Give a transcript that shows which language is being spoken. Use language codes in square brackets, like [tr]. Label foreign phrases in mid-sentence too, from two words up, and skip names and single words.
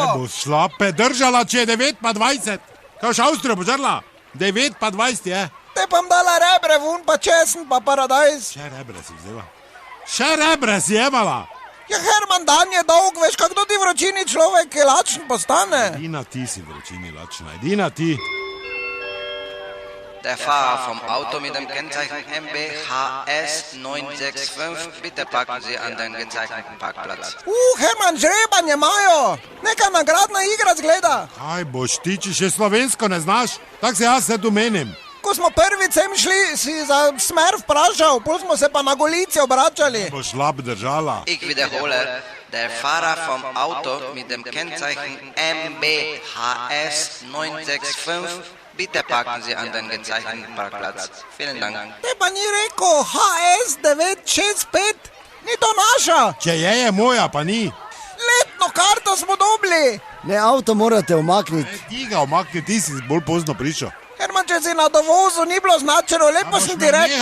[sl] Ne bo šlape držala, če je 9 pa 20. Kaj boš Avstrijo požrla? 9 pa 20 je. Te pa dala rebre vun, pa česen, pa paradajz. Še rebre si vzela. Še rebre si jebala. Ja, Herman, dan je dolg, veš, kako ti vročini človek lačen postane. Edina ti si vročini lačna, edina ti. [de] Der Fahrer vom Auto mit dem Kennzeichen MBHS 965, bitte parken Sie an den gezeichneten Parkplatz. [sl] Herman, žrebanje imajo. Neka nagradna igra zgleda. Kaj boš ti, če še slovensko ne znaš? Tak se jaz se tu menim. Ko smo prvič sem šli, si za smer vprašal, pol smo se pa na Golici obračali. Boš lap držala. [de] Ich wiederhole, der Fahrer vom Auto mit dem Kennzeichen MBHS 965, bitte parken Sie an den gezeichneten Parkplatz. Vielen Dank. [sl] Te pa ni rekel HS 965, ni to naša. Če je moja, pa ni. Letno karto smo dobili. Ne, avto morate omakniti. Ti ga omakni, ti si bolj pozno prišel. Herman, če si na dovozu ni bilo značeno, lepo sem ti rekel.